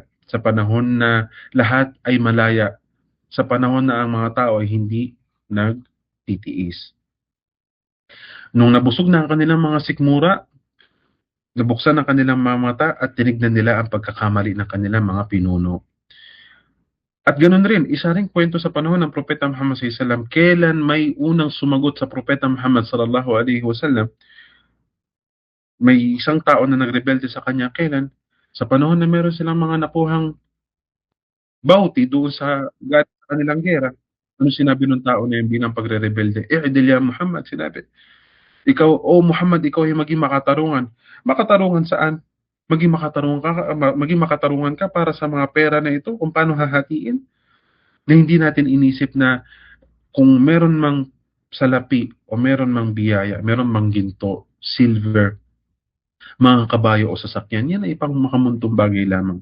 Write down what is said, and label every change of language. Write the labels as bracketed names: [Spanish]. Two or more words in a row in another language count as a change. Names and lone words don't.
[Filipino] Sa panahon na lahat ay malaya. Sa panahon na ang mga tao ay hindi nagtitiis. Nung nabusog na ang kanilang mga sikmura, nabuksan ang kanilang mga mata at tinignan nila ang pagkakamali ng kanilang mga pinuno. At ganoon rin, isa ring kwento sa panahon ng Propeta Muhammad [Arabic] صلى الله عليه وسلم, [Filipino] kailan may unang sumagot sa Propeta Muhammad [Arabic] صلى الله عليه وسلم, [Filipino] may isang tao na nagrebelde sa kanya, kailan? Sa panahon na meron silang mga nakuhang bounty doon sa kanilang gera. Ano sinabi ng tao na yun bilang pagre-rebelde? [Arabic] اعدل يا محمد, [Filipino] sinabi. Ikaw, Muhammad, ikaw ay maging makatarungan. Makatarungan saan? Maging makatarungan ka para sa mga pera na ito, kung paano hahatiin. Na hindi natin inisip na kung meron mang salapi o meron mang biyaya, meron mang ginto, silver, mga kabayo o sasakyan, yan ay pang makamuntong bagay lamang.